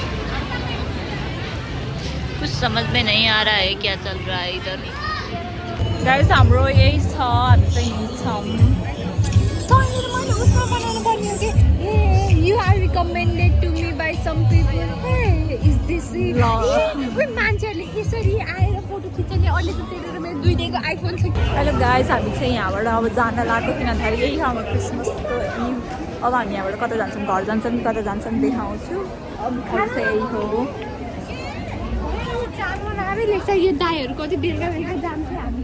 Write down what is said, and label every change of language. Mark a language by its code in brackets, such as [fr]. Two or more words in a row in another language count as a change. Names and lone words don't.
[hi] कुछ समझ में नहीं आ रहा है क्या चल रहा है इधर गाइस [ne] हाम्रो यही छ हामी चाहिँ यही छौँ मैले उसमा बनाउनु पर्ने हो कि [en] you are recommended to me by some people. Hey, is this it? [ne] मान्छेहरूले यसरी आएर फोटो खिच्ने अहिले त तेरो मेरो 2 दिनको आइफोन छ। [en] hello guys [ne] हामी चाहिँ यहाँबाट अब जान लाग्यो किनभने यही हो हाम्रो क्रिसमसको इभ अब हामी यहाँबाट कता जान्छौँ घर जान्छौँ कि कता जान्छौँ देखाउँछु अब चाहिँ यही हो यो दाईहरू कति बेलुका बेलुका जान्छ हामी